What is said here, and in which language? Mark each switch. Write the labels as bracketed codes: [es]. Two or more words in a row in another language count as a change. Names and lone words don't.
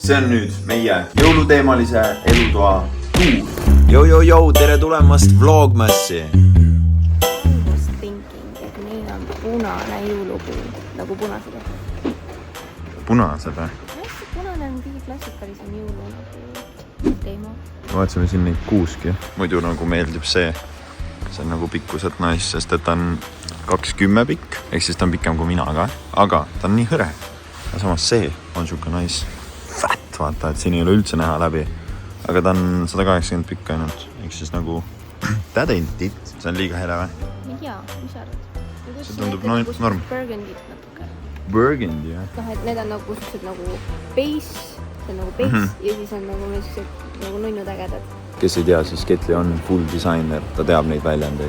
[et] See on nüüd meie jõuluteemalise elutoa tuur. Jou, tere tulemast Vlogmassi! [en] I was thinking, [et] et meil on punane jõulupuu, nagu punased. Punased või? Hästi punane on kõige klassikalisem jõulu teema. Vaatasime siin neid kuuski. Muidu nagu meeldib see on nagu pikkuselt nice, sest et ta on 2,10 pikk. Ehk siis ta on pikem kui mina ka. Aga ta on nii hõre. Ja samas see on siuke [en] nice fat, [et] vaata, et siin ei ole üldse näha läbi. Aga ta on 180 pikk ainult. Ehk siis nagu [en] that ain't it. [et] See on liiga hele või? Jaa, mis arvad? See tundub norm. Burgundit natuke. Burgundy, jah? Et need on nagu sellised nagu base, see on nagu base ja siis on nagu sellised nagu nunnud ägedad. Kes ei tea, siis Ketli on full designer. Ta teab neid väljendeid.